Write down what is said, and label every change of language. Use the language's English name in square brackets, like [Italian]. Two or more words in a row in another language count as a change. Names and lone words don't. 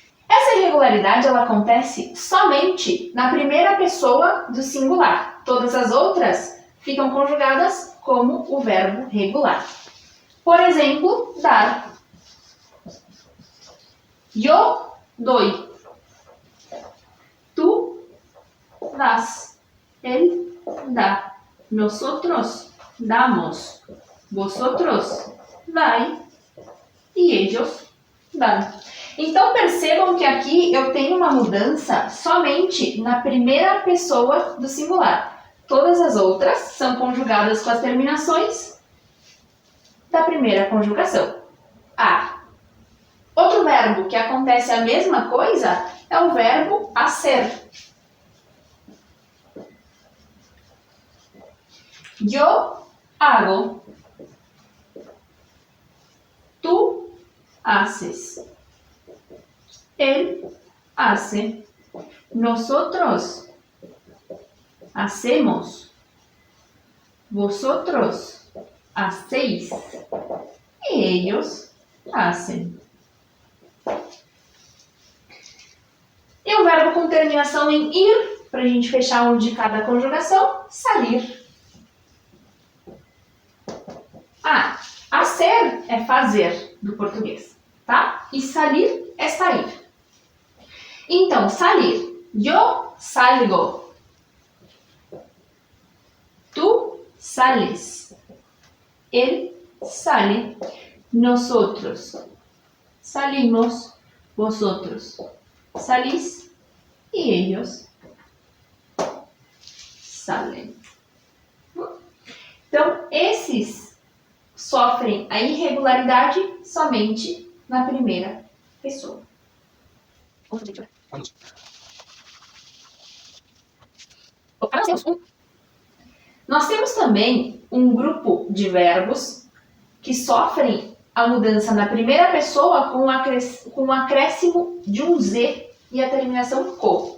[Portuguese] Essa irregularidade ela acontece somente na primeira pessoa do singular. Todas as outras ficam conjugadas como o verbo regular. Por exemplo, dar. [Spanish] Yo doy. Tú das. Él da. Nosotros damos. Vosotros dai. E ellos dan. [Portuguese] Então percebam que aqui eu tenho uma mudança somente na primeira pessoa do singular. Todas as outras são conjugadas com as terminações da primeira conjugação. A. Outro verbo que acontece a mesma coisa é o verbo hacer. [Spanish] Yo hago. Tú haces. Él hace. Nosotros hacemos. Vosotros hacéis. E ellos hacen. [Portuguese] E o verbo com terminação em ir, para a gente fechar um de cada conjugação, salir. Hacer é fazer, do português, tá? E salir é sair. Então, salir. [Spanish] Yo salgo. Tú sales. Él sale. Nosotros salimos. Vosotros salís. E ellos salen. [Portuguese] Então, esses sofrem a irregularidade somente na primeira pessoa. Nós temos também um grupo de verbos que sofrem a mudança na primeira pessoa com o acréscimo de um Z e a terminação co.